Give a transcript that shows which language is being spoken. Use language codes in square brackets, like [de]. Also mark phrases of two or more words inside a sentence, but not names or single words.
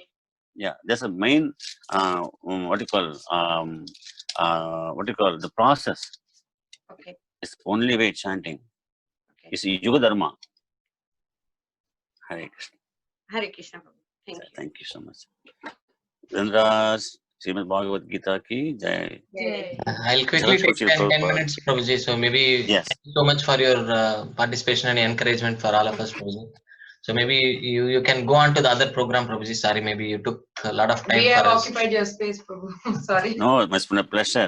[en] Yeah, that's a main what you call the process. Okay. It's only way chanting. Okay. It's Yuga Dharma. Hare Krishna. Hare Krishna, Prabhu. Thank you. Thank you so much. Dhanraj, Srimad Bhagavad Gita [hi] ki jai. [en] I'll quickly take 10 minutes, Prabhuji. So maybe Yes. thank you so much for your participation and encouragement for all of us, Prabhuji. So maybe you can go on to the other program, Prabhuji. Sorry, maybe you took a lot of time We for have us. occupied your space, Prabhu. Sorry. No, it must be a pleasure.